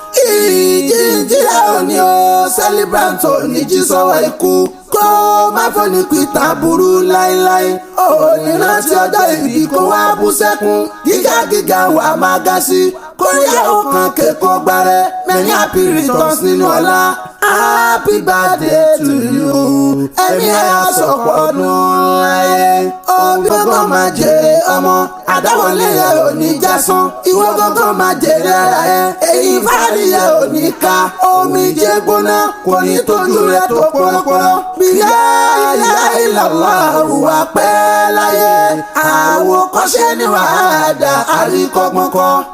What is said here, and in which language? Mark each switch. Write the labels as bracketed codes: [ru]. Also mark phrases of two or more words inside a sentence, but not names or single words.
[yo] Ìjíǹjí ẹ̀ ò ní o, celebrant ò ní jí sọ́wọ́ ikú. Kó má fọ́ni pìtà burú láéláé. Ò ní rántí ọjọ́ ìbí kó wá bú sẹ́kún. Gíga gíga wà máa ga sí. Kó yá ó kan kéko gbárẹ́, [en] many happy returns [yo] nínú ọlá. [en] Happy birthday to you. [yo] Ẹ̀mí ẹ̀ á sọ̀pọ̀ ọdún láyé. Òbí gbogbo máa jèrè ọmọ, àdáwọlé ẹ̀ ò ní já sán. Ìwọ gbogbo máa jèrè ara ẹ̀, èyí fáàrí ẹ̀ ò ní ká. Omijé gbóná kò ní tójú rẹ̀ tó pọ́npọ́n. Bí [ar] لا إله إلا الله [yo] wà pẹ́ láyé, àwòkọ́ṣe ni wàá dà, àríkọ́gbọ́n kọ́.